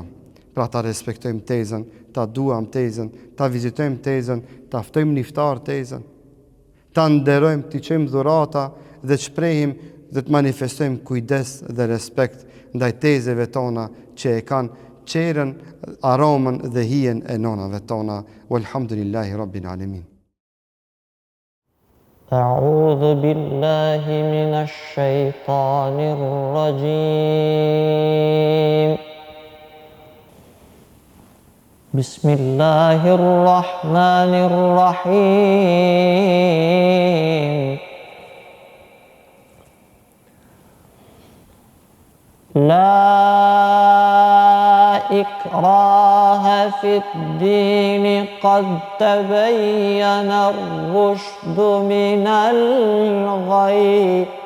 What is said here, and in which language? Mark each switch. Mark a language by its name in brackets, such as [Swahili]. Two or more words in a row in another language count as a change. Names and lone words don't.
[Albanian] Pra ta respektojmë tezën, ta duam tezën, ta vizitojmë tezën, ta ftojmë një iftar tezën, ta nderojmë, t'i qojmë dhurata dhe të shprehim dhe të manifestojmë kujdes dhe respekt ndaj tezeve tona që e kanë qerën, aromën dhe hijen e nonave tona. [Arabic] والحمد لله رب العالمين. أعوذ بالله من الشيطان الرجيم بسم الله الرحمن الرحيم لا إكراه في الدين قد تبين الرشد من الغي